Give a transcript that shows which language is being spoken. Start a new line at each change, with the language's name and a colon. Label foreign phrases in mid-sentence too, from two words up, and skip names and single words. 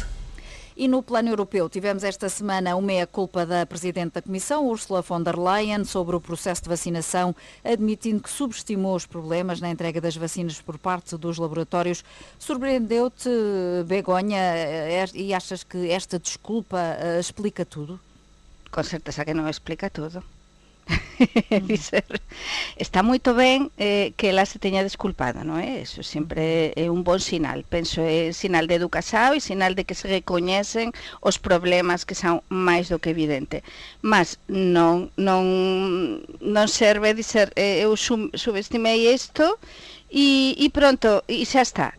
Portuguese: E no plano europeu tivemos esta semana uma meia-culpa da Presidente da Comissão, Ursula von der Leyen, sobre o processo de vacinação, admitindo que subestimou os problemas na entrega das vacinas por parte dos laboratórios. Surpreendeu-te, Begonha, e achas que esta desculpa explica tudo?
Galician: Com certeza que non explica todo. Está moito ben que ela se teña desculpado, non é? Eso sempre é un bon sinal. Penso é sinal de educación e sinal de que se recoñecen os problemas que son máis do que evidente. Mas non serve
Portuguese: dizer eu subestimei isto
Galician: e pronto, e xa está.